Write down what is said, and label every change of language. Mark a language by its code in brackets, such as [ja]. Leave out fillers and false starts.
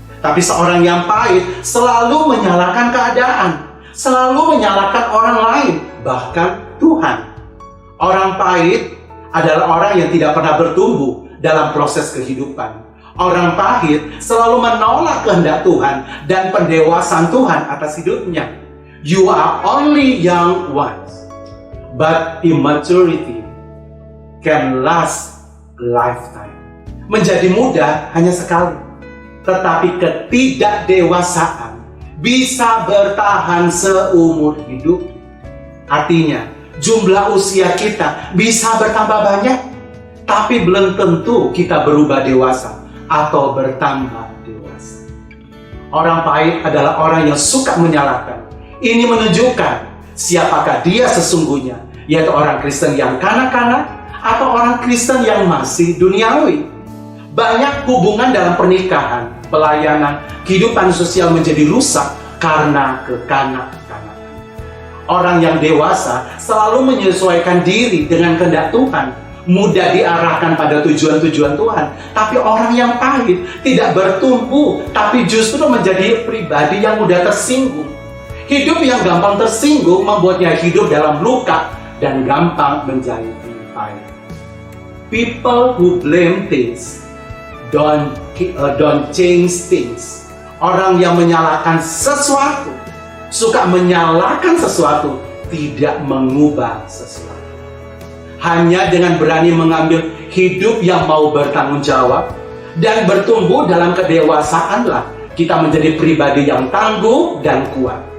[id] Tapi seorang yang pahit selalu menyalahkan keadaan, selalu menyalahkan orang lain, bahkan Tuhan. Orang pahit adalah orang yang tidak pernah bertumbuh dalam proses kehidupan. Orang pahit selalu menolak kehendak Tuhan dan pendewasaan Tuhan atas hidupnya. [en] You are only young once, but immaturity can last a lifetime. [id] Menjadi muda hanya sekali, tetapi ketidakdewasaan bisa bertahan seumur hidup. Artinya, jumlah usia kita bisa bertambah banyak, tapi belum tentu kita berubah dewasa atau bertambah dewasa. Orang pahit adalah orang yang suka menyalahkan. Ini menunjukkan siapakah dia sesungguhnya, yaitu orang Kristen yang kanak-kanak atau orang Kristen yang masih duniawi. Banyak hubungan dalam pernikahan, pelayanan, kehidupan sosial menjadi rusak karena kekanak-kanakan. Orang yang dewasa selalu menyesuaikan diri dengan kehendak Tuhan, mudah diarahkan pada tujuan-tujuan Tuhan. Tapi orang yang pahit tidak bertumbuh, tapi justru menjadi pribadi yang mudah tersinggung. Hidup yang gampang tersinggung membuatnya hidup dalam luka dan gampang menjadi pahit. [en] People who blame things don't change things. [id] Orang yang menyalahkan sesuatu, suka menyalahkan sesuatu, tidak mengubah sesuatu. Hanya dengan berani mengambil hidup yang mau bertanggung jawab dan bertumbuh dalam kedewasaanlah kita menjadi pribadi yang tangguh dan kuat.